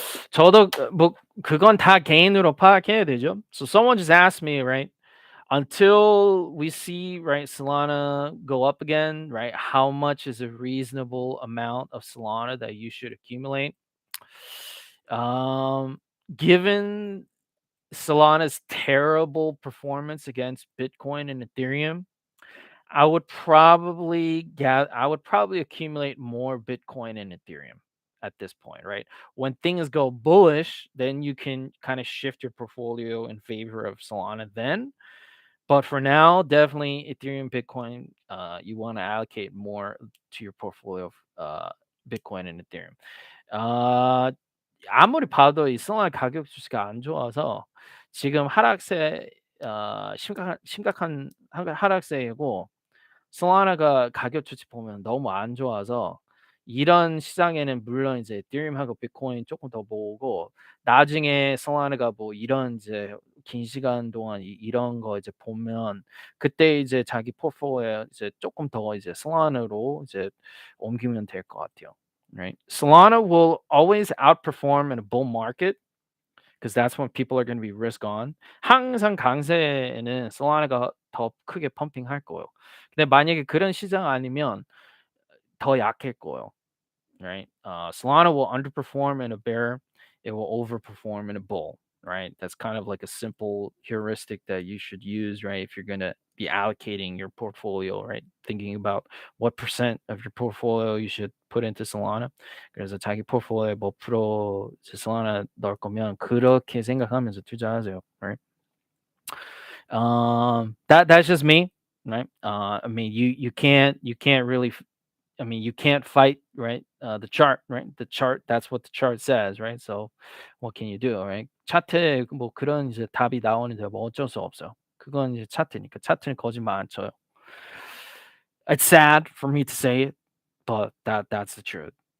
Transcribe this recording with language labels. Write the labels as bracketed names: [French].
[Korean] 저도 뭐 그건 다 개인으로 파악해야 되죠. [English] So someone just asked me, right? Until we see, right, Solana go up again, right? How much is a reasonable amount of Solana that you should accumulate? Um, Given Solana's terrible performance against Bitcoin and Ethereum, I would probably accumulate more Bitcoin and Ethereum at this point, right? When things go bullish, then you can kind of shift your portfolio in favor of Solana then. But for now, definitely Ethereum, Bitcoin, you want to allocate more to your portfolio of Bitcoin and Ethereum. [Korean] 아, 아무리 봐도 이 solana 가격 주시가 안 좋아서 지금 하락세 심각한 하락세이고 솔라나가 가격 추치 보면 너무 안 좋아서 이런 시장에는 물론 이제 에thereum하고 비트코인 조금 더 모으고 나중에 솔라나가 뭐 이런 이제 긴 시간 동안 이런 거 이제 보면 그때 이제 자기 포트폴리오에 이제 조금 더 이제 솔라나로 이제 옮기면 될 것 같아요. [English] Right? Solana will always outperform in a bull market because that's when people are going to be risk on. [Korean] 항상 강세에는 솔라나가 더 크게 펌핑할 거예요. 근데 만약에 그런 시장 아니면 더 약할 거예요. [English] Right? Solana will underperform in a bear. It will overperform in a bull. Right? That's kind of like a simple heuristic that you should use. Right? If you're going to be allocating your portfolio. Right? Thinking about what percent of your portfolio you should put into Solana. [Korean] 그래서 자기 포트폴리오에 몇 프로 Solana 넣을 거면 그렇게 생각하면서 투자하세요. [English] Right? That's just me. Right? I mean, you can't really I mean, you can't fight, right? The chart, right? The chart, that's what the chart says, right? So, what can you do, right? [Korean] 차트에 뭐 그런 이제 답이 나오는데 뭐 어쩔 수 없어요. 그건 이제 차트니까 차트는 거짓말 안 쳐요. [English] It's sad for me to say it, but that's the truth.